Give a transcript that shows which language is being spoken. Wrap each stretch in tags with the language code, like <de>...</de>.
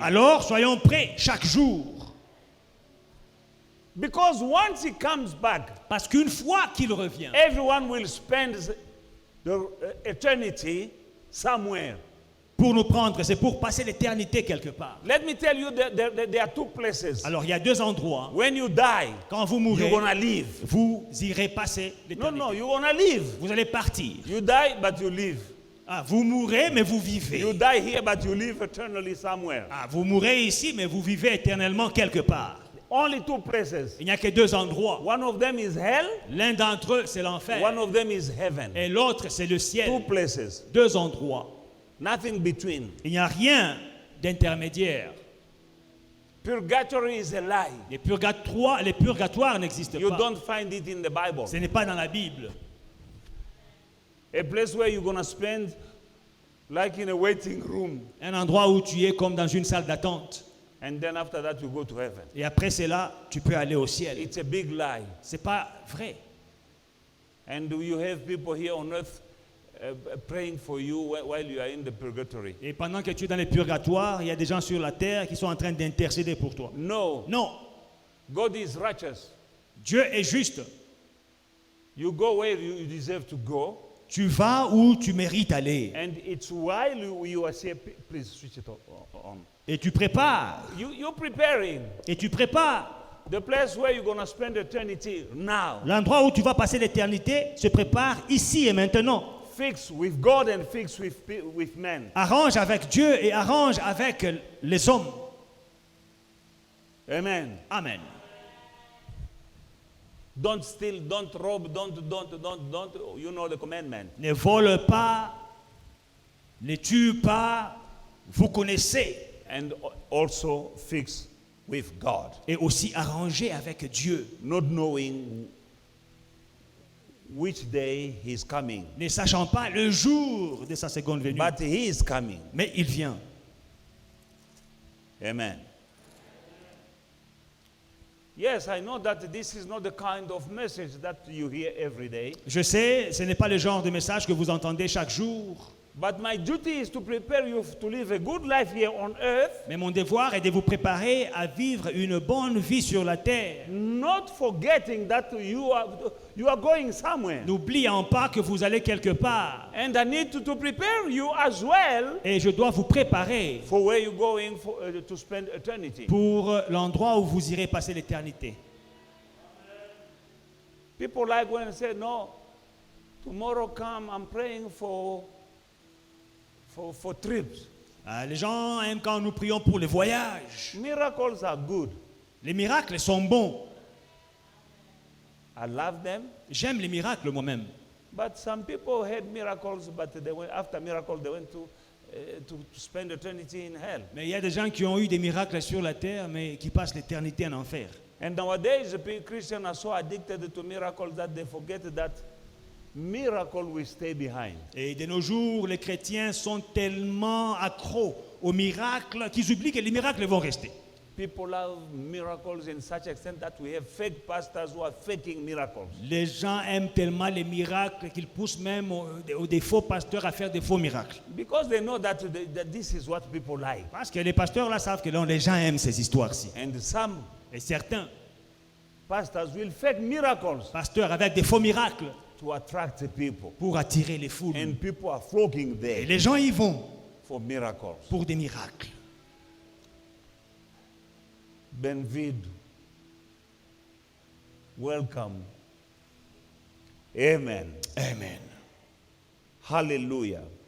<fr>alors soyons prêts chaque jour.</fr> <en>Because once he comes back,</en> <fr>Parce qu'une fois qu'il revient,</fr> <en>everyone will spend the eternity somewhere.</en> <fr>pour nous prendre, c'est pour passer l'éternité quelque part.</fr> <en>Let me tell you, there are two places.</en> <fr>Alors il y a deux endroits.</fr> <en>When you die,</en> <fr>Quand vous</fr> <en>you're</en> <fr>mourrez,</fr> <en>gonna leave.</en> <fr>vous irez passer</fr> <en>No,</en> <fr>l'éternité.</fr> <en>no, you're gonna leave.</en> <fr>Vous allez partir.</fr> <en>You die, but you live.</en> <fr>Ah, vous mourrez, mais vous</fr> <en>You</en> <fr>vivez.</fr> <en>die here, but you live eternally somewhere.</en> <fr>Ah, vous mourrez ici, mais vous vivez éternellement quelque part.</fr> <en>Only two places.</en> <fr>Il n'y a que deux endroits.</fr> <en>One of them is hell.</en> <fr>L'un d'entre eux, c'est l'enfer.</fr> <en>One of them is heaven.</en> <fr>Et l'autre, c'est le</fr> <en>Two</en> <fr>ciel.</fr> <en>places.</en> <fr>Deux endroits.</fr> <en>Nothing between.</en> <fr>Il n'y a rien d'intermédiaire.</fr> <en>Purgatory is a lie.</en> <fr>Les purgatoires n'existent</fr> <en>You</en> <fr>pas.</fr> <en>don't find it in the Bible.</en> <fr>Ce n'est pas dans la Bible.</fr> <en>A place where you're going to spend like in a waiting room.</en> <fr>Un endroit où tu es comme dans une salle d'attente.</fr> <en>And then after that you go to heaven.</en> <fr>Et après cela, tu peux aller au ciel.</fr> <en>It's a big lie.</en> <fr>C'est pas vrai.</fr> <en>And you have people here on earth praying for you while you are in the purgatory.</en> <fr>Et pendant que tu es dans les purgatoires, il y a des gens sur la terre qui sont en train d'intercéder pour toi.</fr> <en>No.</en> <fr>Non.</fr> <en>God is righteous.</en> <fr>Dieu est juste.</fr> <en>You go where you deserve to go.</en> <fr>Tu vas où tu mérites aller.</fr> <en>And it's while you are here, please switch it on.</en> <fr>Et tu prépares.</fr> <en>You're preparing</en> <fr>Et tu prépares.</fr> <en>the place where you're going to spend eternity now.</en> <fr>L'endroit où tu vas passer l'éternité se prépare ici et maintenant.</fr> <en>Fix with God and fix with men.</en> <fr>Arrange avec Dieu et arrange avec les hommes.</fr> <en>Amen.</en> <fr>Amen.</fr> <en>Don't steal, don't rob, don't. You know the commandment.</en> <fr>Ne vole pas, ne tue pas, vous connaissez.</fr> <en>And also fix with God.</en> <fr>Et aussi arranger avec Dieu.</fr> <en>Not knowing which day he's coming.</en> <fr>Ne sachant pas le jour de sa seconde venue.</fr> <en>But he is coming.</en> <fr>Mais il vient.</fr> <en>Amen. Yes, I know that this is not the kind of message that you hear every day.</en> <fr>Je sais, ce n'est pas le genre de message que vous entendez chaque jour.</fr> <en>But my duty is to prepare you to live a good life here on earth.</en> <fr>Mais mon devoir est de vous préparer à vivre une bonne vie sur la terre.</fr> <en>Not forgetting that you are going somewhere.</en> <fr>N'oubliant pas que vous allez quelque part.</fr> <en>And I need to prepare you as well</en> <fr>Et je dois vous préparer</fr> <en>for where you're going to spend eternity.</en> <fr>pour l'endroit où vous irez passer l'éternité.</fr> <en>People like when I say, no, tomorrow come, I'm praying for trips.</en> <fr>Les gens aiment quand nous prions pour les voyages.</fr> <en>Miracles are good.</en> <fr>Les miracles sont bons.</fr> <en>I love them.</en> <fr>J'aime les miracles moi-même.</fr> <en>But some people had miracles, but after miracle they went to spend eternity in hell.</en> <fr>Mais il y a des gens qui ont eu des miracles sur la terre, mais qui passent l'éternité en enfer.</fr> <en>And nowadays, the Christians are so addicted to miracles that they forget that miracle will stay behind.</en> <fr>Et de nos jours, les chrétiens sont tellement accros aux miracles qu'ils oublient que les miracles vont rester.</fr> <en>People love miracles in such extent that we have fake pastors who are faking miracles.</en> <fr>Les gens aiment tellement les miracles qu'ils poussent même des faux pasteurs à faire des faux miracles.</fr> <en>Because they know that this is what people like.</en> <fr>Parce que les pasteurs là savent que les gens aiment ces histoires-ci.</fr> <en>And some</en> <fr>Et certains</fr> <en>pastors will fake miracles</en> <fr>pasteurs avec des faux miracles</fr> <en>to attract the people.</en> <fr>pour attirer les foules.</fr> <en>And people are flocking</en> <fr>Et</fr> <en>there</en> <fr>les gens y vont</fr> <en>for miracles.</en> <fr>pour des miracles.</fr> <pt>Benvido.</pt> <en>Welcome. Amen. Amen. Hallelujah.</en>